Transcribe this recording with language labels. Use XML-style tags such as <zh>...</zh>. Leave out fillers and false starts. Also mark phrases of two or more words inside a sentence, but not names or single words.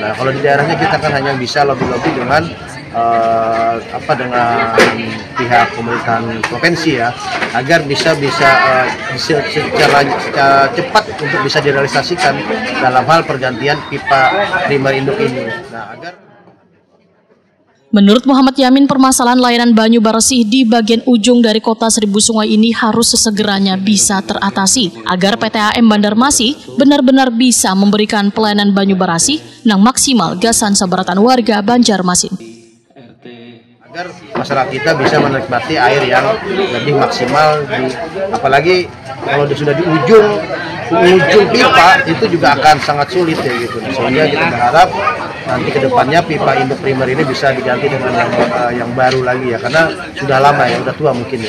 <id>Nah, kalau di daerahnya kita kan hanya bisa lobby-lobby dengan dengan pihak pemerintahan provinsi ya, agar bisa secara cepat untuk bisa direalisasikan dalam hal pergantian pipa primer induk ini. Nah, Menurut Muhammad Yamin, permasalahan layanan</id> <bjn>banyu barasih</bjn> <id>di bagian ujung dari kota Seribu Sungai ini harus sesegeranya bisa teratasi agar PT AM Banjarmasin benar-benar bisa memberikan pelayanan</id> <bjn>banyu barasih</bjn> <id>yang maksimal</id> <bjn>gasan sabaratan</bjn> <id>warga Banjarmasin. Agar masyarakat kita bisa menikmati air yang lebih maksimal, apalagi kalau sudah di ujung pipa itu juga akan sangat sulit ya gitu. Sehingga kita berharap nanti ke depannya pipa induk primer ini bisa diganti dengan yang baru lagi ya, karena sudah lama ya, sudah tua mungkin ya.</id>